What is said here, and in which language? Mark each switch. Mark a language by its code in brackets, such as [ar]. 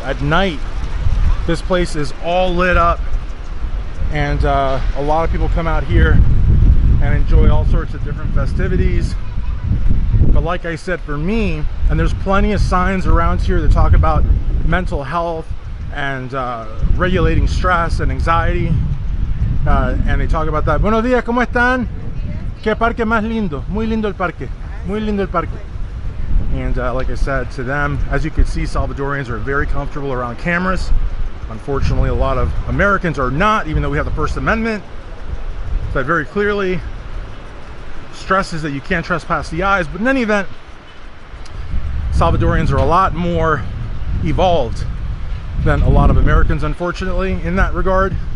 [en] At night, this place is all lit up, and a lot of people come out here and enjoy all sorts of different festivities. But like I said, for me, and there's plenty of signs around here that talk about mental health and regulating stress and anxiety, and they talk about that. [es] Buenos días, ¿cómo están? Qué parque más lindo, muy lindo el parque, muy lindo el parque. [en] And like I said to them, as you can see, Salvadorians are very comfortable around cameras. Unfortunately, a lot of Americans are not, even though we have the First Amendment that very clearly stresses that you can't trespass the eyes. But in any event, Salvadorians are a lot more evolved than a lot of Americans, unfortunately, in that regard.